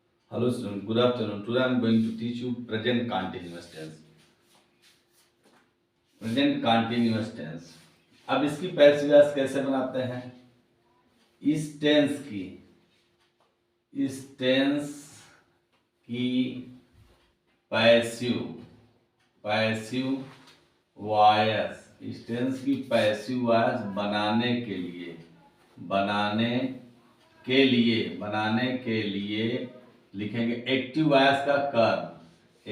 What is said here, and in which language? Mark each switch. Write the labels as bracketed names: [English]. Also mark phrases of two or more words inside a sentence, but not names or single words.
[English] Hello student, good afternoon. Today I am going to teach you present continuous tense. Present continuous tense. [Hindi] अब इसकी [English] passive voice [Hindi] कैसे बनाते हैं? इस टेंस की [English] passive voice, [Hindi] इस टेंस की [English] passive voice [Hindi] बनाने के लिए लिखेंगे [English] active voice [Hindi] का कर्म।